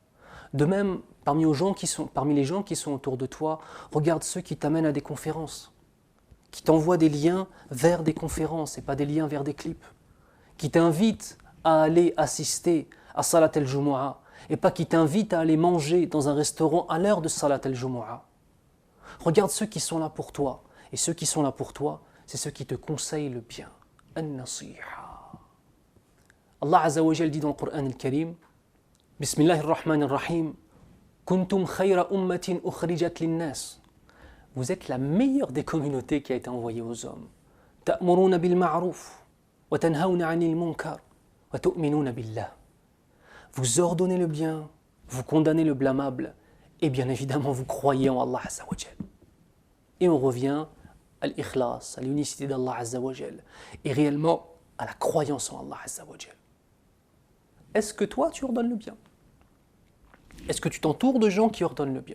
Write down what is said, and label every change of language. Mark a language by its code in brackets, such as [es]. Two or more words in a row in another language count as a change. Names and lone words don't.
[fr] De même, Parmi les gens qui sont autour de toi, regarde ceux qui t'amènent à des conférences, qui t'envoient des liens vers des conférences et pas des liens vers des clips, qui t'invitent à aller assister à [ar] صلاة الجمعة [fr] et pas qui t'invitent à aller manger dans un restaurant à l'heure de [ar] صلاة الجمعة. [fr] Regarde ceux qui sont là pour toi. Et ceux qui sont là pour toi, c'est ceux qui te conseillent le bien. [ar] النصيحة. الله عز وجل [fr] dit dans le Coran [ar] الكريم، بسم الله الرحمن الرحيم كنتم خير أمة أخرجت للناس. [fr] Vous êtes la meilleure des communautés qui a été envoyée aux hommes. [ar] تأمرون بالمعروف وتنهون عن المنكر وتؤمنون بالله. [fr] Vous ordonnez le bien, vous condamnez le blâmable et bien évidemment vous croyez en Allah [ar] عز وجل. [fr] Et on revient à l'ikhlas, à l'unicité d'Allah [ar] عز وجل [fr] et réellement à la croyance en Allah [ar] عز وجل. [fr] Est-ce que toi tu ordonnes le bien? Est-ce que tu t'entoures de gens qui ordonnent le bien?